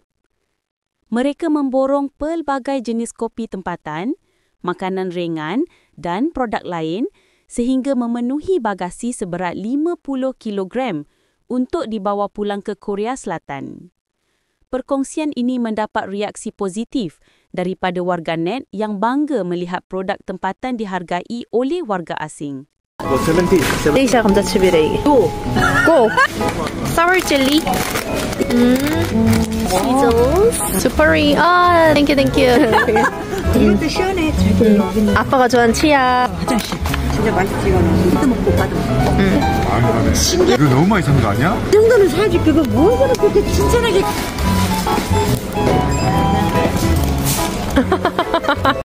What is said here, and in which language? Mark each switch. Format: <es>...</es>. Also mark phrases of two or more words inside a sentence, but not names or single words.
<ms>Mereka memborong pelbagai jenis kopi tempatan, makanan ringan dan produk lain sehingga memenuhi bagasi seberat 50 kilogram untuk dibawa pulang ke Korea Selatan. Perkongsian ini mendapat reaksi positif daripada warganet yang bangga melihat produk tempatan dihargai oleh warga asing.</ms> <ko>70 감자칩이래 이게. 고.</ko> <en>Sour jelly. Cheetos. Superi.</en> <ko>아,</ko> <en>thank you.</en> <ko>이것도 시원해. 아빠가 좋아하는 치약. 화장실. 진짜 맛있지 이거는. 이것도 먹고 오빠도 먹고. 아니, 이거 너무 많이 산 거 아니야? 이 정도는 사야지. 그거 뭘 그렇게 칭찬하게.</ko>